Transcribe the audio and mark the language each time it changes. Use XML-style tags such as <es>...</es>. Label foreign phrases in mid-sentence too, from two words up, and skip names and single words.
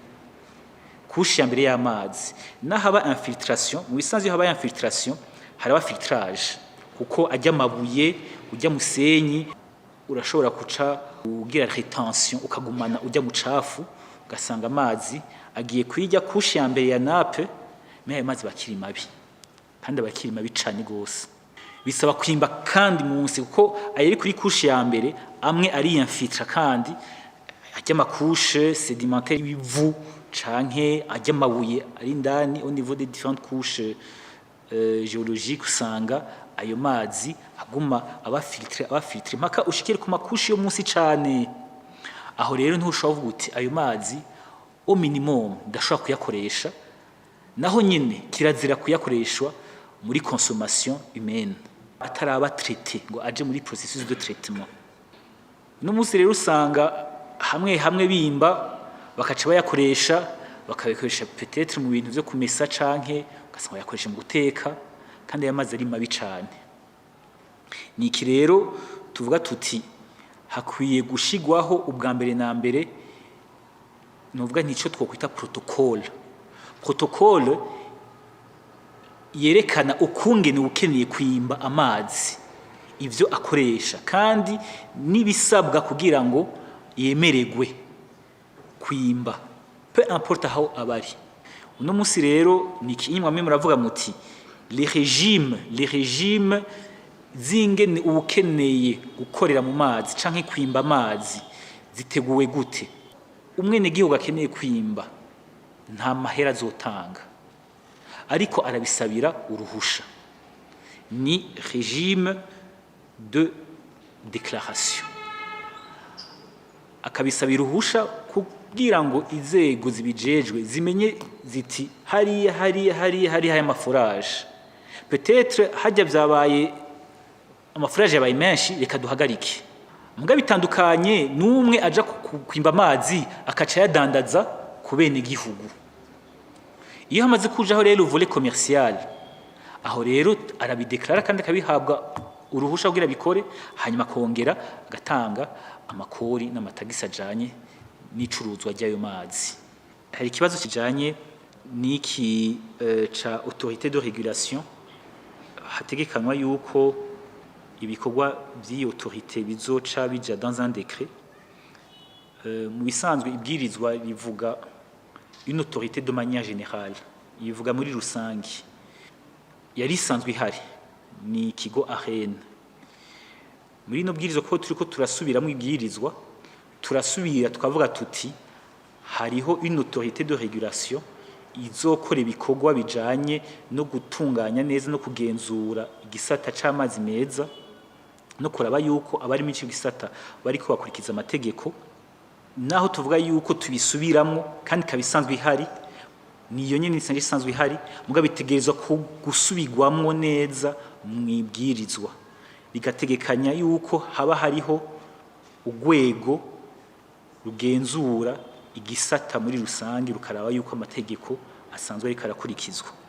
<rn>y'amazi nahaba infiltration mu bisanzwe haba infiltration haraba filtrage kuko ajya mabuye ujya musenyi urashobora kuca ugira retention ukagumana ujya mu cafu ugasanga amazi agiye kwijya kushe ya mbere ya nape me ayo mazi bakiri mabi kandi abakiri mabi cane gose bisaba kwimba kandi munsi kuko ayeri kuri kushe ya mbere amwe ari infiltre kandi ajya makushe sédimentaire y'ivu canke ajya mabuye ari indani</rn> <fr>au niveau des différentes couches géologiques</fr> <rn>usanga ayo mazi aguma abafiltre mpaka ushikire ku makushi yo munsi cane aho rero ntushobora kuvuga uti ayo mazi</rn> <fr>au minimum</fr> <rn>ndashobora kuyakoresha naho nyine kirazira kuyakoreshwa muri</rn> <fr>consommation humaine</fr> <rn>ataraba traité ngo aje muri</rn> <fr>processus de traitement</fr> <rn>no munsi rero usanga hamwe bimba bakaca bayakoresha bakabikoresha peut-être mu bintu byo kumesa canke ugasanga yakoresha mu guteka kandi aya mazi ari mabi cane niki rero tuvuga tuti hakwiye gushigwaho ubwa mbere na mbere novuga ntico twokwita protocole yerekana ukungene ukeneye kwimba amazi ivyo akoresha kandi nibisabwa kugira ngo yemeregwe kwimba peu importe aho abari uno musi rero niki imwe muravuga muti</rn> <fr>les régimes</fr> <rn>zingene ukeneye gukorera mu mazi canke kwimba amazi ziteguwe gute umwene gihugu akeneye kwimba nta mahera azotanga ariko arabisabira uruhusha ni</rn> <fr>régime de déclaration</fr> <rn>akabisabira uruhusha kugira ngo inzego zibijejwe zimenye ziti hari amaforage peut-être hajya byabaye amaforage yabaye menshi reka duhagarike muga bitandukanye numwe aja kwimba amazi akaca yadandaza ku bene gihugu iyo hamaze kujaho rero</rn> <fr>volet commercial</fr> <rn>aho rero arabideklara kandi akabihabwa uruhusha kugira bikore hanyuma kongera agatanga amakori n'amatagisi ajanye n'icuruzwa ry'ayo mazi hari ikibazo kijanye niki ca</rn> <fr>autorité de régulation</fr> <rn>hategekanywa yuko ibikorwa by'iyo autorité bizoca bija</rn> <fr>dans un décret</fr> <rn>mu bisanzwe ibwirizwa bivuga</rn> <fr>une autorité de manière générale</fr> <rn>ivuga muri rusangi yari isanzwe ihari ni ikigo arena muri no bwirizwa ko turiko turasubiramo ibwirizwa turasubira tukavuga tuti hariho</rn> <fr>une autorité de régulation</fr> <rn>izokora ibikorwa bijanye no gutunganya neza no kugenzura igisata c'amazi meza no kuraba yuko abari mu gisata bariko bakurikiza amategeko naho tuvuga yuko tubisubiramo kandi kabisanzwe ihari niyo nyene isanzwe ihari muga bitegerezwa gusubirwamwo neza mwibwirizwa bigategekanya yuko haba hariho ugwego rugenzura igisata muri rusangi rukaraba yuko amategeko asanzwe ari karakurikizwa</rn>